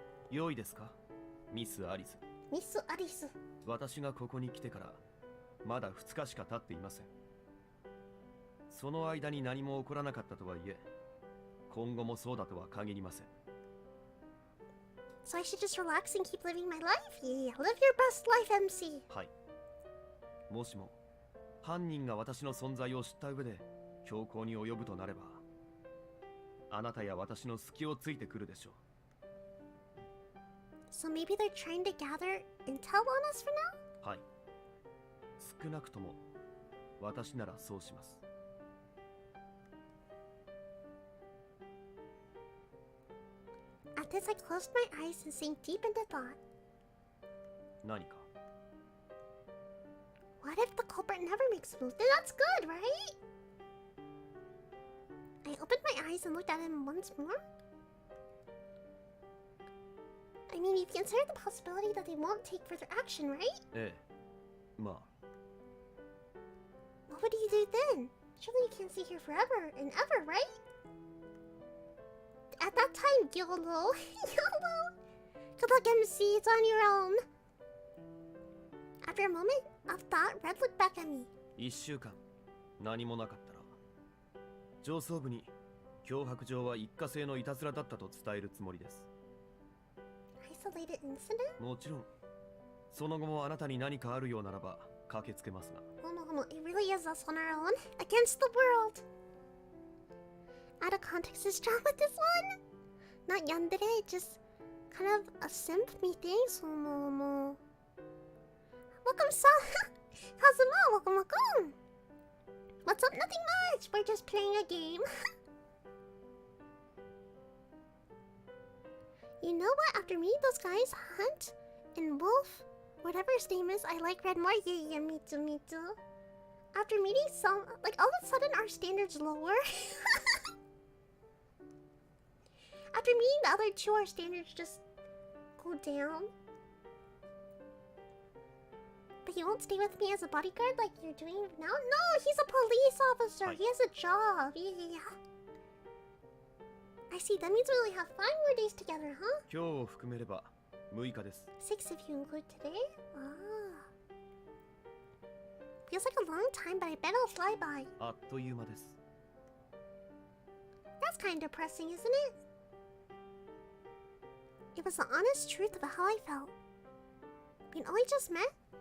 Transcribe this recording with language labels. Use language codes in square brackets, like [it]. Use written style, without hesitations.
[ja] 良いですか、ミス・アリス。 [en] Miss Alice. [ja] 私がここに来てからまだ2日しか経っていません。その間に何も起こらなかったとはいえ、今後もそうだとは限りません。 [en] So I should just relax and keep living my life? Yeah, live your best life, MC. [ja] はい。もしも犯人が私の存在を知った上で強行に及ぶとなれば、あなたや私の隙をついてくるでしょう。 [en] So maybe they're trying to gather intel on us for now? [ja] はい。少なくとも私ならそうします。 [en] At this, I closed my eyes and sank deep into thought. [ja] 何か [en] What if the culprit never makes a move? Then that's good, right? I opened my eyes and looked at him once more. I mean, you've considered the possibility that they won't take further action, right? [ja] ええ、まあ [en] What would you do then? Surely you can't stay here forever and ever, right? At that time, YOLO. YOLO. Good luck, MC. It's on your own. After a moment of thought, Red looked back at me. [ja] 1週間何もなかったら上層部に脅迫状は一過性のいたずらだったと伝えるつもりです。 [en] Isolated incident? [ja] もちろんその後もあなたに何かあるようならば駆けつけますが。 [en] Homo, it really is us on our own against the world. Out of context is strong with this one. Not yandere, just kind of a simp methinks. Homo. Welcome, Kazuma. Welcome, welcome. What's up? Nothing much. We're just playing a game. You know what? After meeting those guys, Hunt and Wolf, whatever his name is, I like Red more. Yeah, me too, me too. After meeting some, like all of a sudden our standards lower. after me, the other two our standards just go down. But you won't stay with me as a bodyguard like you're doing now? No, he's a police officer. Hi. He has a job. Yeah. I see. That means we really have 5 more days together, huh? [ja] 今日を含めれば6日です。 [en] 6 if you include today? Ah. Feels like a long time, but I bet it'll fly by. [ja] あっという間です。 [en] That's kind of depressing, isn't it? It was the honest truth of how I felt. We only just met.